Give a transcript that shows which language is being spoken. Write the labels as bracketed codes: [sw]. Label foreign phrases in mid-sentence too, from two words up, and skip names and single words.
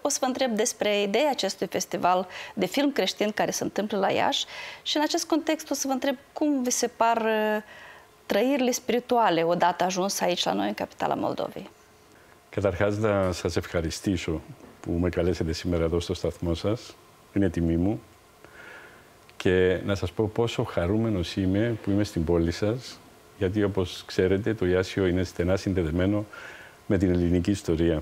[ro] O să vă întreb despre ideea acestui festival de film creștin care se întâmplă la Iași și în acest context o să vă întreb cum vi se par trăirile spirituale odată ajuns aici la noi în capitala Moldovei. [el] Καταρχάς να σας ευχαριστήσω που με καλέσετε σήμερα εδώ στο σταθμό σας. Είναι τιμή μου. Και να σας πω πόσο χαρούμενος είμαι που είμαι στην πόλη σας, γιατί όπως ξέρετε το Ιάσιο είναι στενά συνδεδεμένο με την ελληνική ιστορία.